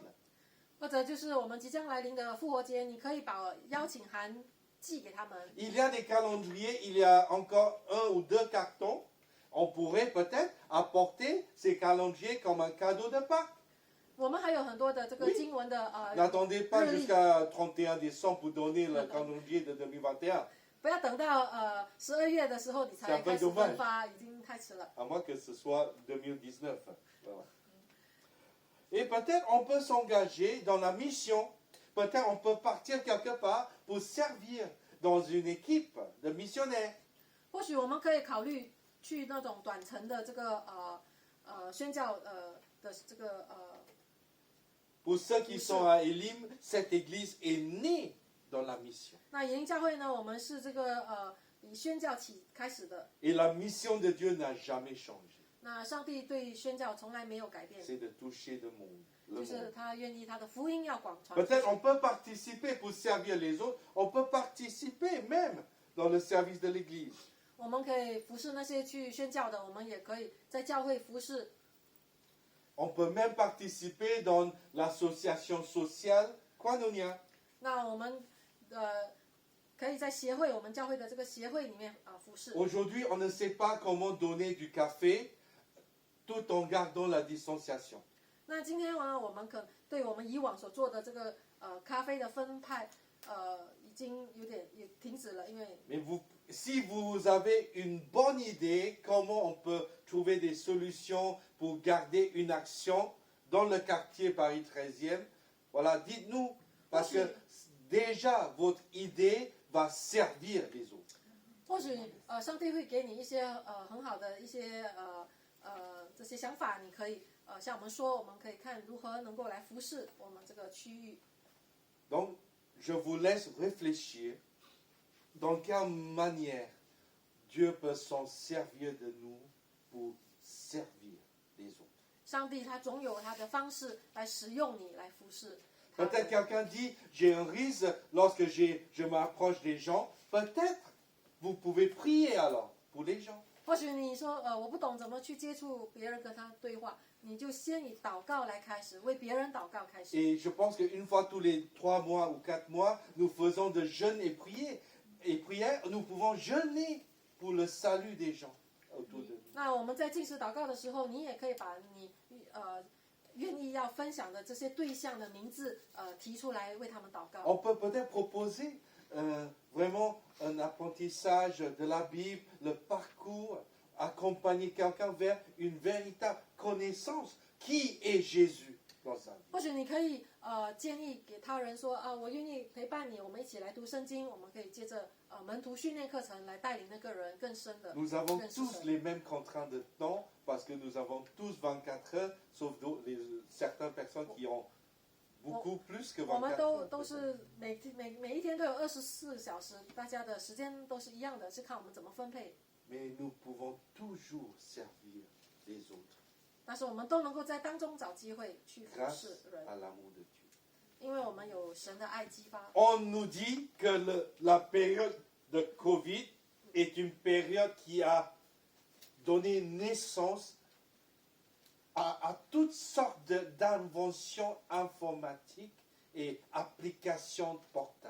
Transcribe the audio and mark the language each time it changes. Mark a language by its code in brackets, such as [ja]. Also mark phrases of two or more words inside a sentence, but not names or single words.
[zh] 或者就是我们即将来临的复活节，你可以把邀请函寄给他们。 [fr] Il y a des calendriers, il y a encore 1 ou 2 cartons. On pourrait peut-être apporter ces calendriers comme un cadeau de Pâques. [zh] 我们还有很多的这个经文的 [fr] N'attendez pas jusqu'à 31 décembre pour donner le calendrier de 2021, [zh] 不要等到12月的时候你才开始分发，已经太迟了。 [fr] à moins que ce soit 2019. Voilà. Et peut-être on peut s'engager dans la mission. peut-être on peut partir quelque part pour servir dans une équipe de missionnaires. [zh] 或许我们可以考虑去那种短程的这个宣教的这个 [fr] Pour ceux qui sont à Elim, cette église est née dans la mission. [zh] 那以琳教会呢，我们是这个以宣教起开始的。 [fr] Et la mission de Dieu n'a jamais changé. [zh] 那上帝对宣教从来没有改变， [fr] C'est de toucher le monde. Le [zh] 就是 [fr] monde. [zh] 他愿意他的福音要广传出去。 [fr] Peut-être on peut participer pour servir les autres, on peut participer même dans le service de l'église. [zh] 我们可以服侍那些去宣教的，我们也可以在教会服侍。 [fr] On peut même participer dans l'association sociale Koinonia. [zh] 那我们可以在协会，我们教会的这个协会里面服侍。 [fr] Aujourd'hui, on ne sait pas comment donner du café tout en gardant la distanciation. [zh] 那今天呢，我们对我们以往所做的这个咖啡的分派，已经也停止了，因为 [fr] Mais si vous avez une bonne idée comment on peut trouver des solutions pour garder une action dans le quartier Paris 13e, voilà, dites-nous, parce que déjà votre idée va servir les autres. [zh] 或许上帝会给你一些很好的一些这些想法，你可以向我们说，我们可以看如何能够来服侍我们这个区域。 [fr] Donc, je vous laisse réfléchir dans quelle manière Dieu peut s'en servir de nous pour servir les autres. [zh] 上帝他总有他的方式来使用你来服侍他们。 [fr] Peut-être quelqu'un dit, j'ai un risque lorsque je m'approche des gens. Peut-être vous pouvez prier alors pour les gens. [zh] 或许你说我不懂怎么去接触别人跟他对话，你就先以祷告来开始，为别人祷告开始。 [fr] Et je pense qu'une fois tous les 3 mois ou 4 mois, nous faisons de jeûnes et prières. Nous pouvons jeûner pour le salut des gens autour de nous. [zh] 那我们在进食祷告的时候，你也可以把你愿意要分享的这些对象的名字提出来，为他们祷告。 [fr] On peut peut-être proposer vraiment un apprentissage de la Bible, le parcours, accompagner quelqu'un vers une véritable connaissance qui est Jésus dans sa vie. [zh] 或许你可以建议给他人说我愿意陪伴你，我们一起来读圣经，我们可以接着门徒训练课程来带领那个人更深的 [fr] Nous avons [zh] 认识 [fr] tous [zh] 神。 [fr] les mêmes contraintes de temps parce que nous avons tous 24 heures, sauf certaines personnes qui ont beaucoup plus que [zh] 我们 [fr] 24 heures. [zh] 都是每一天都有24小时，大家的时间都是一样的，是看我们怎么分配。 [fr] Mais nous pouvons toujours servir les autres [zh] 但是我们都能够在当中找机会去服 [fr] grâce [zh] 侍人， [fr] à l'amour de Dieu. [zh] 因为我们有神的爱激发。 [fr] On nous dit que la période de Covid est une période qui a donné naissance à toutes sortes d'inventions informatiques et applications portables.